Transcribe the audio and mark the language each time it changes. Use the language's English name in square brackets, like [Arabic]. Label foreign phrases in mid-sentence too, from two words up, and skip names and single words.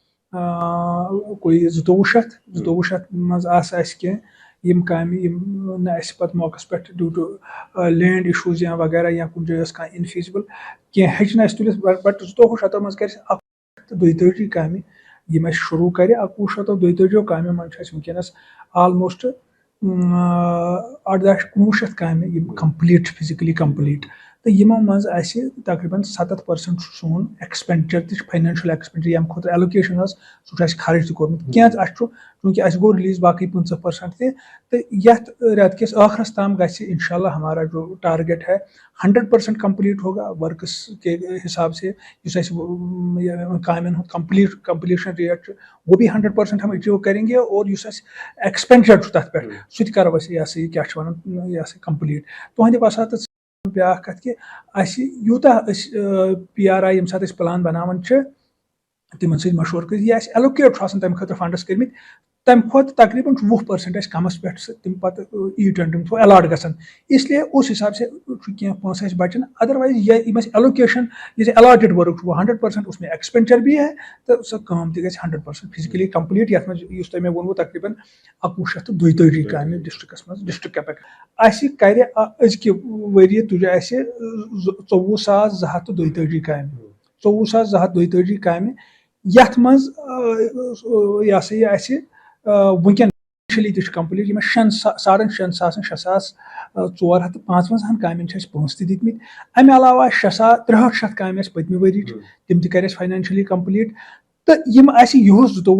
[Kashmiri] کوی 2200 منٛز آسہٕ اَسہِ کینٛہہ یِم کامہِ یِم نہٕ اَسہِ پتہٕ موقعس پٮ۪ٹھ [English] due to land issues [Kashmiri] یا وغیرہ یا کُنہِ جایہِ ٲس کانٛہہ انفیٖزبل کینٛہہ ہیٚچہِ نہٕ اَسہِ تُلِتھ بٹ 2200 منٛز کرِ 142 کامہِ یِم اَسہِ شروٗع کرِ 142 کامٮ۪و منٛز چھِ اَسہِ وٕنکیٚنس آلموسٹ 18-19 کامہِ یِم کمپلیٖٹ چھِ [English] physically complete [Kashmiri] تہٕ یِمو منٛز اَسہِ تقریٖبن 70% چھُ سون ایکسپینڈچر تہِ چھُ [English] financial expenditure [Kashmiri] ییٚمہِ خٲطرٕ ایلوکیشن ٲس سُہ چھُ اَسہِ خرٕچ تہِ کوٚرمُت کینٛہہ اَسہِ چھُ چوٗنٛکہِ اَسہِ گوٚو رِلیٖز باقٕے 50% تہِ تہٕ یتھ رٮ۪تہٕ کِس ٲخرس تام گژھِ انشاء اللہ [Urdu] ہمارا جو ٹارگیٹ ہے 100% کمپلیٖٹ ہوگا ورکس کے حساب سے [Kashmiri] یُس اَسہِ کامٮ۪ن ہُنٛد [English] completion rate [Kashmiri] چھُ [Urdu] وہ بھی 100% ہم اچیٖو کریں گے اور [Kashmiri] یُس اَسہِ ایکسپینڈچر چھُ تتھ پٮ۪ٹھ سُہ تہِ کرو أسۍ یہِ ہسا یہِ کیاہ چھِ ونان یہِ ہسا کمپلیٖٹ تُہنٛدِ وساتہٕ بیاکھ کتھ کہِ اَسہِ یوٗتاہ أسۍ PRI ییٚمہِ ساتہٕ أسۍ پلان بناوان چھِ تِمن سۭتۍ مشورٕ کٔرِتھ یہِ اَسہِ ایلوکیٹ چھُ آسان تمہِ خٲطرٕ فنڈس کٔرمٕتۍ تمہِ کھۄتہٕ تقریٖبن چھُ 20% اَسہِ کمس پٮ۪ٹھ تِم پتہٕ ٹنڈن تھرٛوٗ الاٹ گژھان [Urdu] اس لیے اس حساب سے [Kashmiri] چھُ کینٛہہ پونٛسہٕ اَسہِ بچان ادروایز یِم اَسہِ ایلوکیشن یُس الاٹِڈ ؤرٕک چھُ 100% [Urdu] اس میں ایکسپینڈچر بھی ہے [Kashmiri] تہٕ سۄ کٲم تہِ گژھِ 100% [English] physically complete [Kashmiri] یتھ منٛز یُس تۄہہِ مےٚ ووٚنوٕ تقریٖبن 2142 کامہِ ڈسٹرکس منٛز [English] district capex [Kashmiri] اَسہِ کرِ أزکہِ ؤرۍیہِ تُجہِ اَسہِ 24,242 کامہِ 24,242 کامہِ یتھ منٛز یہِ ہسا یہِ اَسہِ وٕنکیٚن تہِ چھُ کمپلیٖٹ یِم 6,455 کامٮ۪ن چھِ اَسہِ پونٛسہٕ تہِ دِتمٕتۍ امہِ علاوٕ آسہِ 6,63 کامہِ اَسہِ پٔتمہِ ؤرۍیِچ تِم تہِ کرِ اَسہِ [English] financially complete [Kashmiri] تو یم آسہِ یُہُس